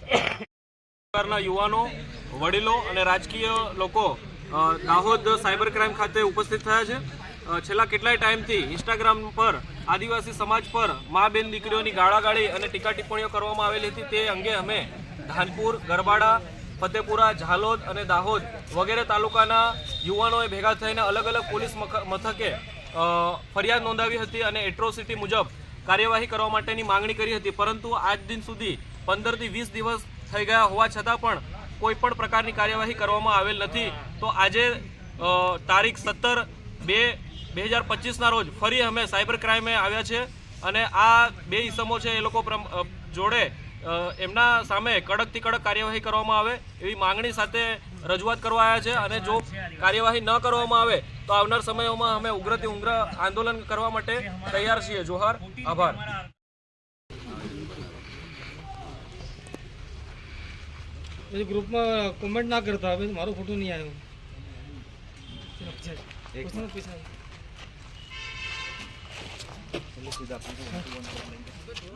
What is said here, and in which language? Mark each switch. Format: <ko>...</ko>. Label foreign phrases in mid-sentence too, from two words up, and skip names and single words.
<gu>સરકારના યુવાનો, વડીલો અને રાજકીય લોકો દાહોદ સાયબર ક્રાઇમ ખાતે ઉપસ્થિત થયા છે। છેલ્લા કેટલાય ટાઈમથી ઇન્સ્ટાગ્રામ પર આદિવાસી સમાજ પર મા બેન દીકરીઓની ગાળાગાળી અને ટીકા ટિપ્પણીઓ કરવામાં આવેલી હતી। તે અંગે અમે ધાનપુર, ગરબાડા, ફતેપુરા, ઝાલોદ ઔર દાહોદ વગેરે તાલુકાના યુવાનોએ ભેગા થઈને અલગ અલગ પોલીસ મથકે ફરિયાદ નોંધાવી હતી અને એટ્રોસિટી મુજબ કાર્યવાહી કરવા માટેની માંગણી કરી હતી। પરંતુ આજ દિન સુધી 15 થી 20 દિવસ થઈ ગયા હોવા છતાં પણ કોઈપણ પ્રકારની કાર્યવાહી કરવામાં આવેલ નથી। તો આજે તારીખ 17/2/2025 ના રોજ ફરી અમે સાઇબર ક્રાઇમે આવ્યા છે અને આ 2 ઈસમો છે એ લોકો જોડે એમના સામે કડક થી કડક કાર્યવાહી કરવામાં આવે એવી માંગણી સાથે રજૂઆત કરવા આવ્યા છે। અને જો કાર્યવાહી ન કરવામાં આવે તો આવનાર સમયોમાં અમે ઉગ્રથી ઉગ્ર આંદોલન કરવા માટે તૈયાર છીએ। जोहार। आभार। ગ્રુપ મેં કમેંટ ના કરતા, મારો ફોટો નહીં આયો।</gu>